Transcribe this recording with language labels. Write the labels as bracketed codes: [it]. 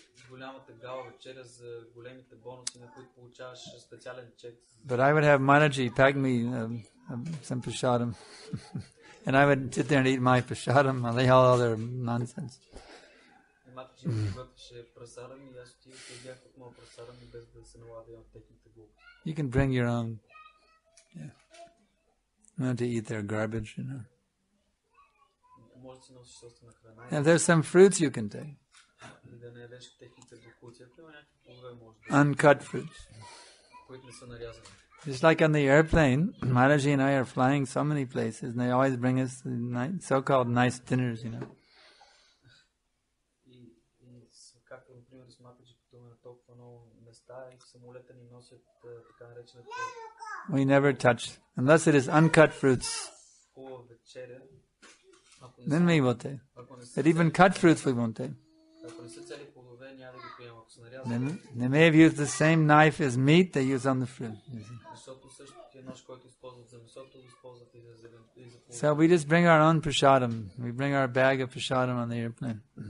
[bg] голямата гала вечеря за големите бонуси, на които получаваш специален чек. [en] But I would have Manaji pack me some prasadam. And I would sit there and eat my prasadam and lay all other nonsense. [bg] Матаджи ми готвеше прасадам и аз отидох и бях от моя прасадам и без да се налага от техните глупости. [en] You can bring your own. Yeah. Not to eat their garbage, you know. [bg] Може да си носиш собствена храна. [en] And there's some fruits you can take. [bg] И да не ядеш техните глупости. Ако има някакви плодове, може да. [en] Uncut fruits. [bg] Които не са нарязани. [en] Just like on the airplane, Mataji and I are flying so many places, and they always bring us so-called nice dinners, you know. [bg] И както, например, с Матаджи пътуваме на толкова много места и в самолета ни носят така наречената... [en] We never touch, unless it is uncut fruits. [bg] Хубава вечеря. [en] Then we will take. But even cut fruits we won't take. [bg] Ако не са цели плодове, няма да ги приемам. Ако са нарязани... [en] They may have used the same knife as meat they use on the fruit. [bg] Защото същия нож, който използват за месото, използват и за плодове. [en] So we just bring our own prasadam. We bring our bag of prasadam on the airplane.